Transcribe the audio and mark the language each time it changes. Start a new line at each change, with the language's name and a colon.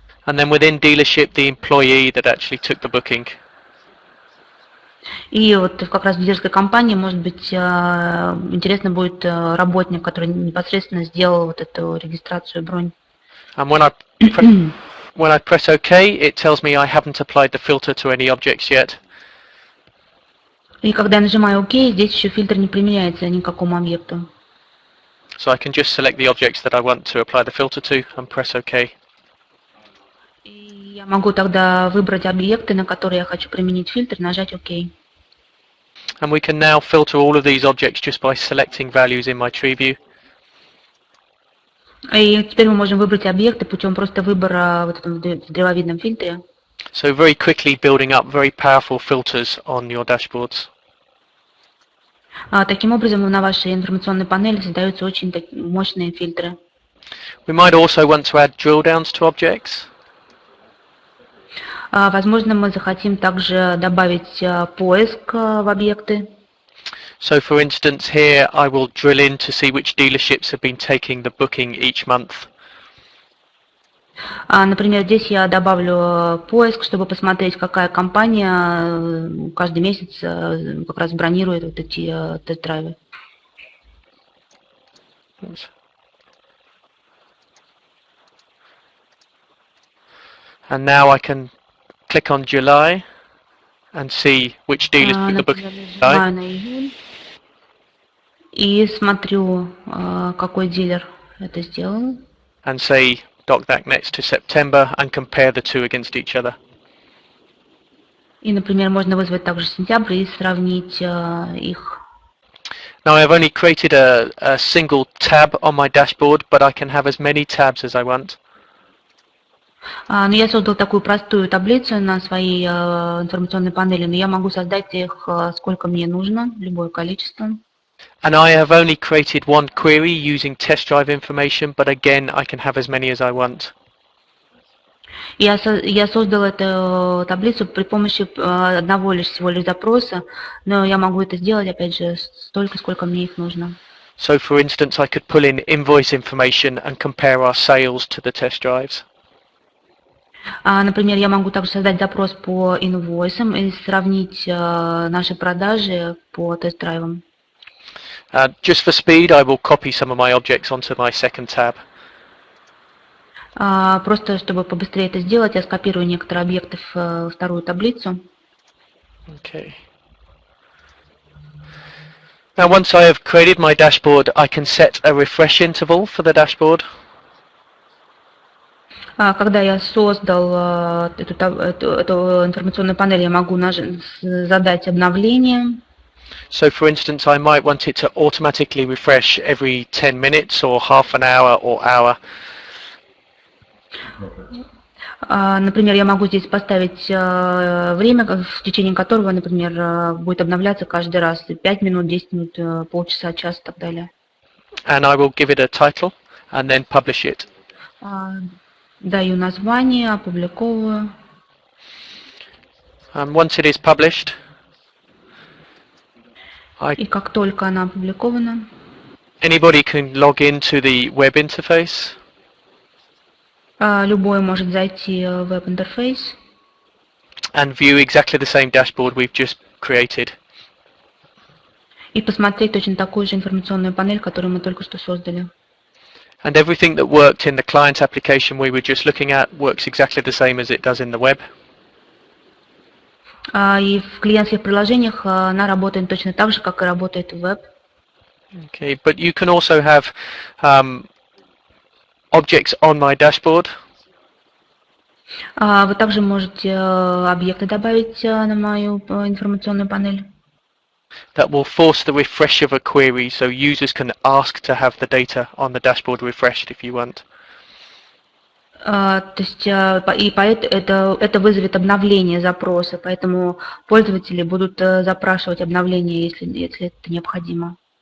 English: And then within dealership, the employee that actually took the booking.
Russian: И вот как раз в дилерской компании, может быть, интересно будет работник, который непосредственно сделал вот эту регистрацию, бронь.
English: And when I press OK, it tells me I haven't applied the filter to any objects yet.
Russian: И когда я нажимаю ОК, здесь еще фильтр не применяется ни к какому объекту.
English: So I can just select the objects that I want to apply the filter to and press OK.
Russian: И Я могу тогда выбрать объекты, на которые я хочу применить фильтр, нажать ОК.
English: And we can now filter all of these objects just by selecting values in my tree view.
Russian: И теперь мы можем выбрать объекты путем просто выбора вот в древовидном фильтре.
English: So very quickly building up very powerful filters on your dashboards.
Russian: Таким образом, на вашей информационной панели создаются очень мощные фильтры.
English: We might also want to add drill downs to objects.
Russian: Возможно, мы захотим также добавить поиск в объекты.
English: So for instance, here I will drill in to see which dealerships have been taking the booking each month.
Russian: Например, здесь я добавлю поиск, чтобы посмотреть, какая компания каждый месяц как раз бронирует вот эти тест-драйвы.
English: And now I can click on July and see which dealers took the booking in July.
Russian: И смотрю, какой дилер это сделал.
English: And say, dock that next to September and compare the two against each other.
Russian: И, например, можно вызвать также сентябрь и сравнить их.
English: Now I've only created a single tab on my dashboard, but I can have as many tabs as I want.
Russian: Но я создал такую простую таблицу на своей информационной панели, но я могу создать их сколько мне нужно, любое количество.
English: And I have only created one query using test drive information, but again I can have as many as I want.
Russian: Я создал эту таблицу при помощи всего лишь запроса, но я могу это сделать, опять же, столько, сколько мне их нужно.
English: So for instance, I could pull in invoice information and compare our sales to the test drives.
Russian: Например, я могу также создать запрос по инвойсам и сравнить наши продажи по тест-драйвам.
English: Just for speed, I will copy some of my objects onto my second tab.
Russian: Просто чтобы побыстрее это сделать, я скопирую некоторые объекты в вторую таблицу.
English: Okay. Now once I have created my dashboard, I can set a refresh interval for the dashboard.
Russian: Когда я создал эту информационную панель, я могу задать обновление.
English: So for instance, I might want it to automatically refresh every 10 minutes or half an hour or hour.
Russian: Например, я могу здесь поставить время, в течение которого, например, будет обновляться каждый раз 5 минут, 10 минут, полчаса, час и так далее.
English: And I will give it a title and then publish it.
Russian: Даю название, опубликовываю.
English: Once it is published,
Russian: И как только она опубликована,
English: anybody can log into the web interface.
Russian: Любой может зайти в веб-интерфейс
English: and view exactly the same dashboard we've just created.
Russian: И посмотреть точно такую же информационную панель, которую мы только что создали.
English: And everything that worked in the client application we were just looking at works exactly the same as it does in the web.
Russian: И в клиентских приложениях она работает точно так же, как и работает в веб.
English: Okay, but you can also have objects on my dashboard.
Russian: Вы также можете объекты добавить на мою информационную панель.
English: That will force the refresh of a query, so users can ask to have the data on the dashboard refreshed if you want.
Russian: То есть это вызовет обновление запроса, поэтому пользователи будут запрашивать обновление, если это необходимо.